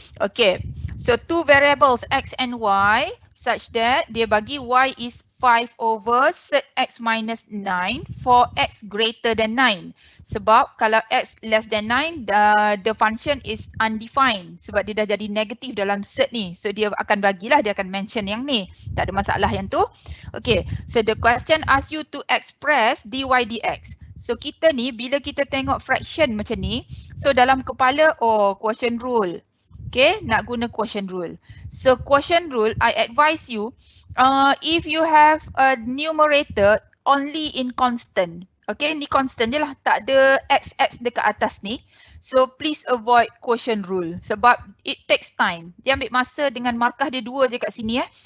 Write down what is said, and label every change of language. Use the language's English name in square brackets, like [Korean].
[English] Okay, so two variables x and y such that [Malay] dia bagi [English] y is 5 over set x minus 9 for x greater than 9. [Malay] Sebab kalau [English] x less than 9, the function is undefined. [Malay] Sebab dia dah jadi negatif dalam set ni. So dia akan bagilah, dia akan mention yang ni. Tak ada masalah yang tu. [English] Okay, so the question asks you to express dy dx. [Malay] So kita ni bila kita tengok fraction macam ni, so dalam kepala, quotient rule. [English] Okay, [Malay] nak guna [English] quotient rule. So quotient rule, I advise you, if you have a numerator only in constant. [Malay] Okay, ni constant je lah, tak ada x dekat atas ni. [English] So please avoid quotient rule [Malay] sebab [English] it takes time. [Malay] Dia ambil masa dengan markah dia 2 je kat sini .